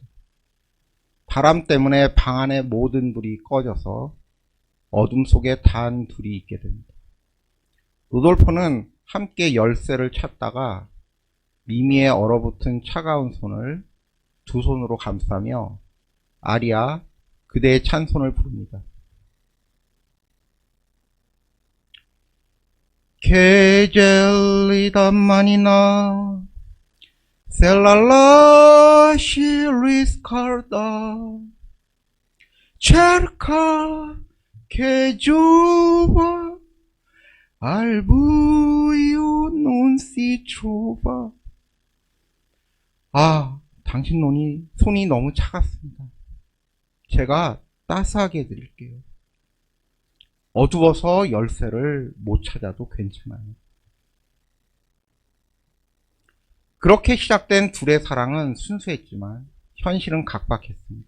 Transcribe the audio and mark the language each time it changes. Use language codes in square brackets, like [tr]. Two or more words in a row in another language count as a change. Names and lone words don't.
[ko] 바람 때문에 방 안의 모든 불이 꺼져서 어둠 속에 단 둘이 있게 됩니다. 로돌포는 함께 열쇠를 찾다가 미미의 얼어붙은 차가운 손을 두 손으로 감싸며 아리아 그대의 찬송을 부릅니다. [it] Che gelida manina se la lasci riscaldare cerca che giova al buio non si trova. [ko] 아, 당신 손이 너무 차갑습니다. 제가 따스하게 해드릴게요. 어두워서 열쇠를 못 찾아도 괜찮아요. 그렇게 시작된 둘의 사랑은 순수했지만 현실은 각박했습니다.